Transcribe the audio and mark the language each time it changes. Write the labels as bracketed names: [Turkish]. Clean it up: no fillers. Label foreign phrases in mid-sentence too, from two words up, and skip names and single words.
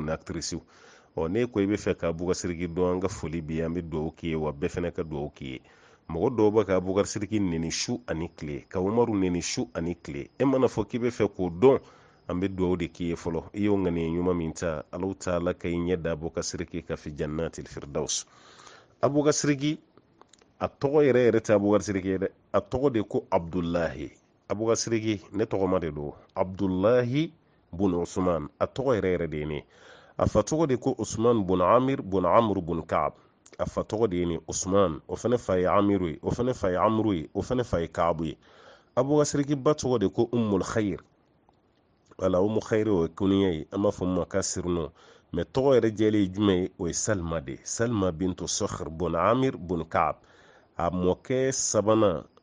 [Bambara] ni actrices ne ko i bɛ fɛ ka Abubakar dɔn an ka foli bɛ an bɛ dugawu k'i ye wa bɛɛ fana ka dugawu k'i ye mɔgɔ dɔw bɛ ka Abubakar neni su ani tile ka Umaru neni su ani tile e mana fɔ k'i bɛ fɛ k'o dɔn an bɛ dugawu de k'i ye fɔlɔ i y'o ŋaniya ɲuman min ta Alahu taala ka i ɲɛ da Abubakar ka fi [Arabic] جنة الفردوس [Bambara] Abubakar a tɔgɔ yɛrɛ yɛrɛ tɛ Abubakar ye dɛ a tɔgɔ de ko Abdullahi Abubakar ne tɔgɔma de don Abdullahi bun Usman a tɔgɔ yɛrɛ yɛrɛ de ye ne a fa tɔgɔ de ko Usman bun Amir bun Amr bun Ka'ab a fa tɔgɔ de ye ni Usman o fana fa ye Amiru ye o fana fa ye Amru ye o fana fa ye Ka'abu ye Abubakar ba tɔgɔ de ko Ummul Khair wala Ummu Khair o ye kuniya ye an b'a fɔ ma ka sirino mɛ tɔgɔ yɛrɛ jɛlen ye jumɛn ye o ye Salma de Salma bintu Sakhr bun Amir bun Ka'ab a mɔkɛ sabanan